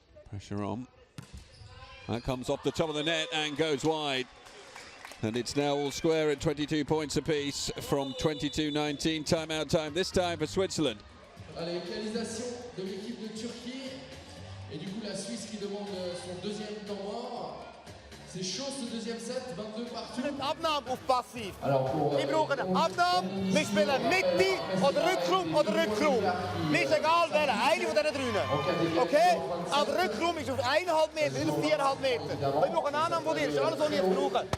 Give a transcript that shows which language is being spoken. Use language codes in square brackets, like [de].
[en] Pressure on. That comes off the top of the net and goes wide. And it's now all square at 22 points apiece from 22-19. Timeout time, this time for Switzerland. [fr] Allez, égalisation de l'équipe de Turquie. Et du coup, la Suisse qui demande son deuxième temps mort. C'est chaud ce deuxième set, 22 partout. [de] Abnahme auf passiv. [fr] Alors pour, [de] Wir brauchen eine Abnahme. Wir spielen Mitte oder Rückraum oder Rückraum. Mir ist egal, welche. Eine von diesen drei. Okay? Aber Rückraum ist auf 1,5 Meter, nicht auf 4,5 Meter. Wir brauchen eine Annahme von dir. Das ist alles, was wir jetzt brauchen.